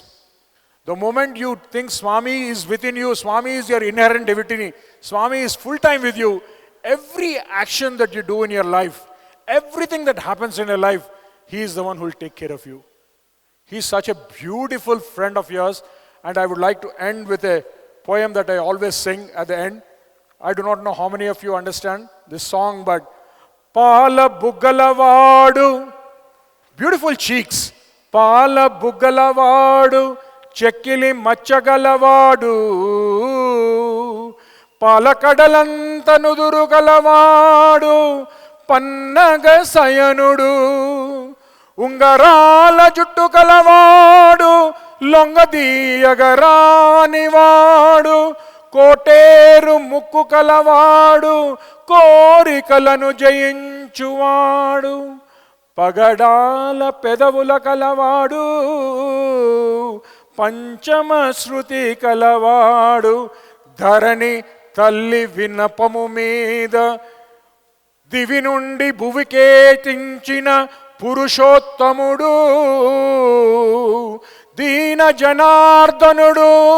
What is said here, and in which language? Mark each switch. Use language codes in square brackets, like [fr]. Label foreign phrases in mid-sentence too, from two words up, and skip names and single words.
[en] The moment you think Swami is within you, Swami is your inherent divinity, Swami is full-time with you, every action that you do in your life, everything that happens in your life, He is the one who will take care of you. He is such a beautiful friend of yours. And I would like to end with a poem that I always sing at the end. I do not know how many of you understand this song, but [te] పాల బుగ్గలవాడు, [en] beautiful cheeks. [te] పాల బుగ్గలవాడు, చెక్కిలి మచ్చగలవాడు, పాల కడలంత నుదురు గలవాడు, పన్నగ శయనుడు, ఉంగరాల జుట్టు గలవాడు, లొంగదీయగరానివాడు కోటేరు ముక్కు కలవాడు కోరికలను జయించువాడు పగడాల పెదవుల కలవాడు పంచమ శృతి కలవాడు ధరణి తల్లి వినపము మీద దివి నుండి భువికేతించిన పురుషోత్తముడు దీన జనార్దనుడు